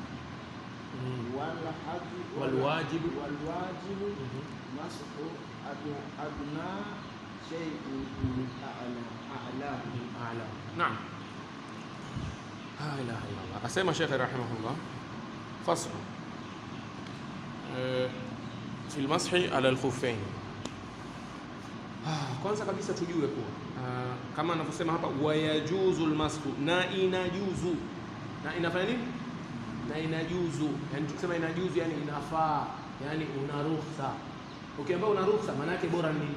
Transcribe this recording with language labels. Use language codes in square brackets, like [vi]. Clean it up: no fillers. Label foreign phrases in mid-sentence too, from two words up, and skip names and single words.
[ar] والواجب مسح أدنى شيء أعلى. نعم. لا إله إلا الله. أسمى شيخ رحمه الله فصل في المسح على الخفين. [sw] Kwanza kabisa tujue kuwa kama anavyosema hapa [ar] ويجوز المسح, [sw] na inajuzu na inafanya nini? Na inajuzu. Yani tukisema inajuzu yani inafaa, yani una ruhusa. Ukiambia una ruhusa maana yake bora nini?